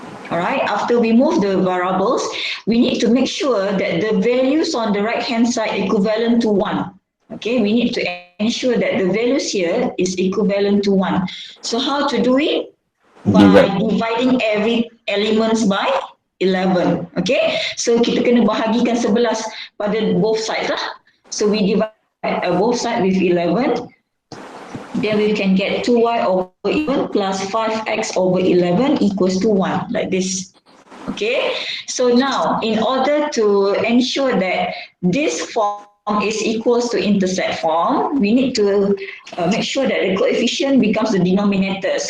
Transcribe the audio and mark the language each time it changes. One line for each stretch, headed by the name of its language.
English: All right, after we move the variables, we need to make sure that the values on the right-hand side equivalent to 1. Okay, we need to ensure that the values here is equivalent to 1. So how to do it? By dividing every elements by 11.
Malay: Okay, so kita kena bahagikan 11 pada
English: both sides
Malay: lah.
English: So we divide both sides with 11. Then we can get 2y over 11 plus 5x over 11 equals to 1, like this. Okay, so now in order to ensure that this form is equals to intercept form, we need to make sure that the coefficient becomes the denominator.